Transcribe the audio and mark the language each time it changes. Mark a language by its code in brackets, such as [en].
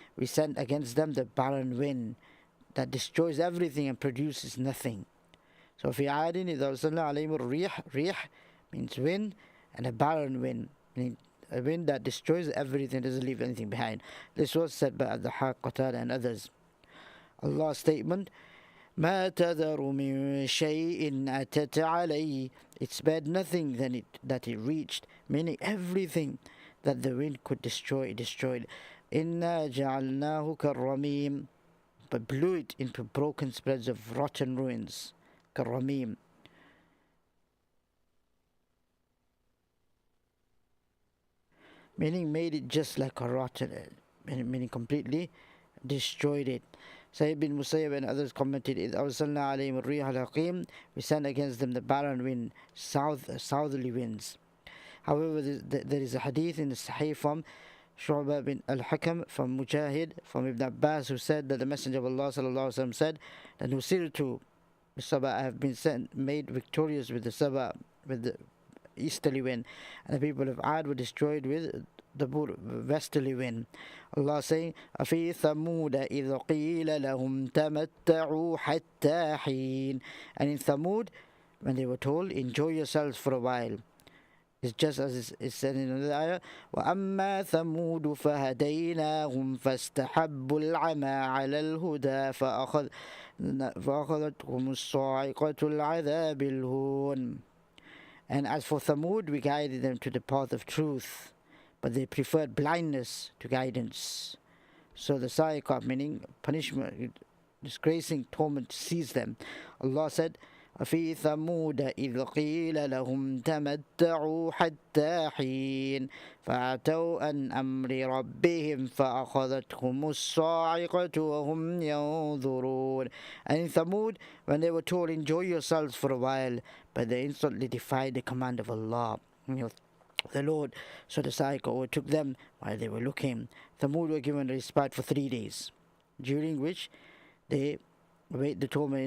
[en] We sent against them the barren wind that destroys everything and produces nothing. So [ar] فِي عَادٍ إِذْ أَرْسَلْنَا عَلَيْهِمُ الرِّيحَ, [en] rih means wind, and a barren wind, meaning a wind that destroys everything, doesn't leave anything behind. This was said by Ad-Dhahhak, Qatada, and others. Allah's statement, [ar] ما تذر من شيء أتت عليه. [en] It spared nothing that it reached, meaning everything that the wind could destroy, it destroyed. [ar] إنا جعلناه كالرميم, [en] but blew it into broken spreads of rotten ruins. [ar] كالرميم. [en] Meaning made it just like a rotten, meaning completely destroyed it. Sayyid bin Musayyib and others commented, [ar] إِذْ أَرْسَلْنَا عَلَيْهِمُ الرِّيحَ الْأَقِيمَ. [en] We sent against them the barren wind, southerly winds. However, there is a hadith in the Sahih from Shu'bah bin al-Hakam, from Mujahid, from Ibn Abbas, who said that the Messenger of Allah sallallahu alaihi wasallam said that Nusirtu Sabah, I have been made victorious with the Sabah, with the easterly wind, and the people of Ad were destroyed with the westerly wind. Allah saying, [ar] أَفِي ثَمُودَ إِذْ قِيلَ لَهُمْ تَمَتَّعُوا حَتَّى حِينٍ. [en] And in Thamud, when they were told, enjoy yourselves for a while. It's just as it's said in another ayah, [ar] وَأَمَّا ثَمُودُ فَهَدَيْنَاهُمْ فَاسْتَحَبُّوا الْعَمَى عَلَى الْهُدَى فَأَخَذَتْهُمُ الصَّاعِقَةُ الْعَذَابِ الْهُونِ. [en] And as for Thamud, we guided them to the path of truth, but they preferred blindness to guidance. So the sa'iqah, meaning punishment, disgracing torment, seized them. Allah said, [ar] وفي ثمود إذ قيل لهم تمتعوا حتى حين فأتوا عن أمر ربهم فأخذتهم الصاعقة وهم ينظرون. [en] And in Thamud, when they were told, enjoy yourselves for a while, but they instantly defied the command of Allah. The Lord, so the cycle overtook them while they were looking. Thamud were given a respite for 3 days, during which they await the torment.